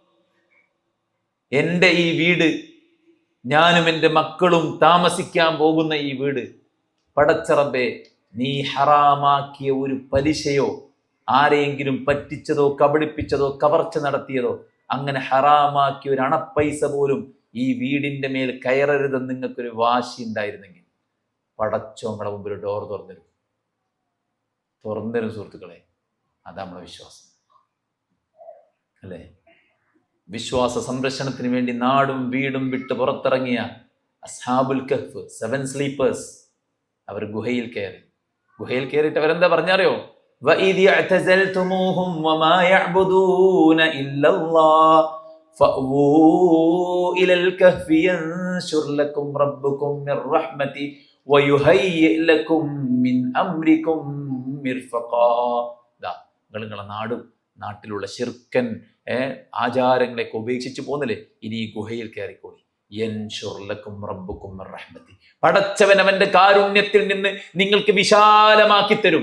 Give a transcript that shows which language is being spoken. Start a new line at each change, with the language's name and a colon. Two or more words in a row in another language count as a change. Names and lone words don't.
Malayalam: എൻ്റെ ഈ വീട്, ഞാനും എൻ്റെ മക്കളും താമസിക്കാൻ പോകുന്ന ഈ വീട്, പടച്ചറബേ, നീ ഹറാമാക്കിയ ഒരു പലിശയോ ആരെയെങ്കിലും പറ്റിച്ചതോ കബളിപ്പിച്ചതോ കവർച്ച നടത്തിയതോ അങ്ങനെ ഹറാമാക്കിയ ഒരു അണപ്പൈസ പോലും ഈ വീടിന്റെ മേൽ കയറരുതെന്ന് നിങ്ങൾക്കൊരു വാശി ഉണ്ടായിരുന്നെങ്കിൽ പടച്ചോ നമ്മളെ മുമ്പിൽ ഡോർ തുറന്നരും സുഹൃത്തുക്കളെ. അതാ നമ്മളെ വിശ്വാസം അല്ലേ? വിശ്വാസ സംരക്ഷണത്തിന് വേണ്ടി നാടും വീടും വിട്ട് പുറത്തിറങ്ങിയ അസ്ഹാബുൽ കഹ്ഫ്, 7 സ്ലീപ്പേഴ്സ്, അവർ ഗുഹയിൽ കയറിയിട്ട് അവരെന്താ പറഞ്ഞറിയോ?
Arabic: وَإِذِ اعْتَزَلْتُمُوهُمْ وَمَا يَعْبُدُونَ إِلَّا اللَّهَ فَأْوُوا إِلَى الْكَهْفِ يَنشُرْ لَكُمْ رَبُّكُمْ مِنْ رَحْمَتِهِ وَيُهَيِّئْ لَكُمْ مِنْ أَمْرِكُمْ മിർഫഖാ.
Malayalam: നിങ്ങളെ നാട്ടിലുള്ള ശിർക്കൻ ആചാരങ്ങളെയൊക്കെ ഉപേക്ഷിച്ച് പോന്നില്ലേ, ഇനി ഈ ഗുഹയിൽ കയറിക്കോളി.
Arabic: ينشر لكم ربكم من رحمته,
Malayalam: പടച്ചവൻ അവന്റെ കാരുണ്യത്തിൽ നിന്ന് നിങ്ങൾക്ക് വിശാലമാക്കി തരും.